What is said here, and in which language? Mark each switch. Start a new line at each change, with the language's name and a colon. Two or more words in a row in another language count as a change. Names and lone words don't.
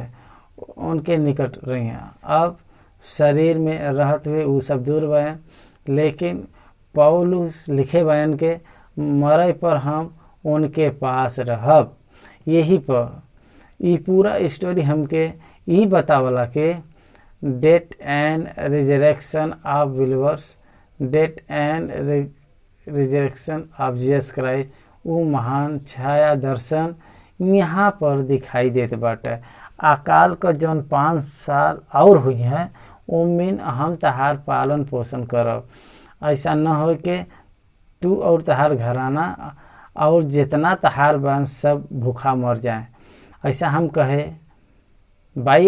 Bhojpuri: उनके निकट रही। अब शरीर में रहत हुए वो सब दूर बयान, लेकिन पौलुस लिखे बयान के मरे पर हम उनके पास रहब। यही पर ये पूरा स्टोरी हमके ये बतावला के
English: death and resurrection of believers, death and resurrection of Jesus Christ,
Bhojpuri: वो महान छाया दर्शन यहाँ पर दिखाई देते बाटे। अकाल का जौन 5 साल और हुई हैं उमिन हम तहार पालन पोषण करब। ऐसा न हो कि तू और तहार घराना और जितना तहार बन सब भूखा मर जाए, ऐसा हम कहे भाई।